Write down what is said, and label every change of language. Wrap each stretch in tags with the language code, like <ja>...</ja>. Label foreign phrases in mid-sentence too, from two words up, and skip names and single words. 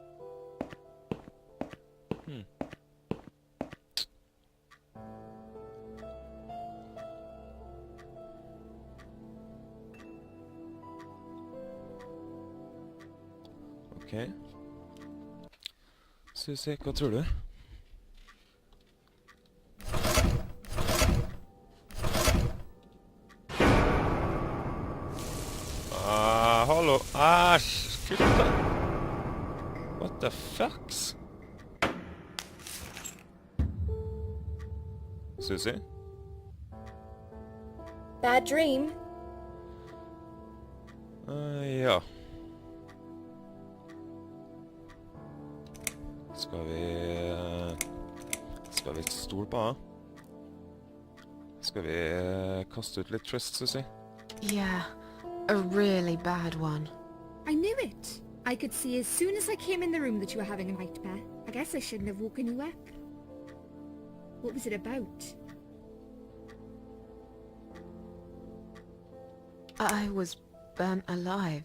<no>Ok. Susi, hva tror du? Hallo, æsj, kutt det.</no> <en>What the fucks? Susi? Bad dream?</en> <no>Ja. Skal vi stole på henne? Skal vi kaste ut litt trust, Susi?</no> <en>Yeah, a really bad one. I knew it. I could see as soon as I came in the room that you were having a nightmare. I guess I shouldn't have woken you up. What was it about? I was burnt alive.</en>